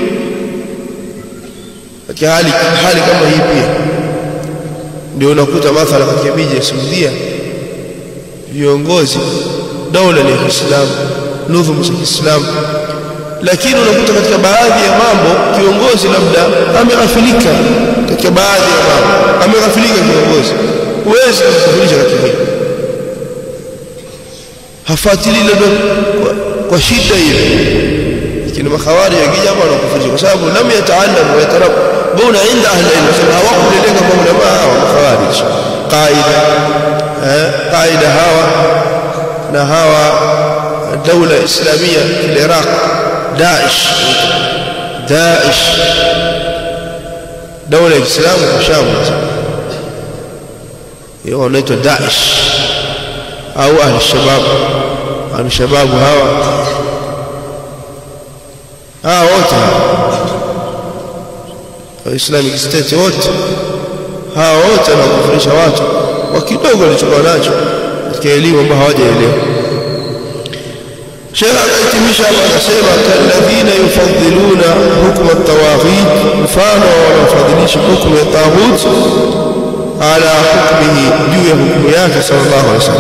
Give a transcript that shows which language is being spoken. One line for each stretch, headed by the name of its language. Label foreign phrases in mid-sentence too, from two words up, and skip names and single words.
Swahili: Kwa hali kama hii pia ndio unakuta mathala katika miji ya Saudia viongozi dola ni Kiislamu, nidhamu za Kiislamu, lakini unakuta katika baadhi ya mambo kiongozi labda ameghafilika, katika baadhi ya mambo ameghafilika kiongozi, huwezi kufurisha katika hili, hafuatilii labda kwa shida ile. Lakini makhawarij yakija hapa wanakufurisha kwa sababu
Arabic: لم يتعلم ويتربوا عند أهل علم,
Swahili: sababu hawakuleleka kwa ulama wa makhawarij.
Arabic: qaida
Swahili: hawa na hawa
Arabic: دولة إسلامية في العراق داعش دولة الإسلام وشام يقولوا داعش أو أهل الشباب هوا
Swahili: wote
English: Islamic State
Swahili: wote hao wote wanakufurisha watu kwa kidogo walichokuwa nacho katika elimu ambayo hawajaelewa. Sheikh akahitimisha akasema
Arabic: كالذين يفضلون حكم الطواغيت,
Swahili: mfano wanafadhilisha hukumu ya taghut
Arabic: على حكمه,
Swahili: juu ya hukumu yake
Arabic: صلى الله عليه وسلم.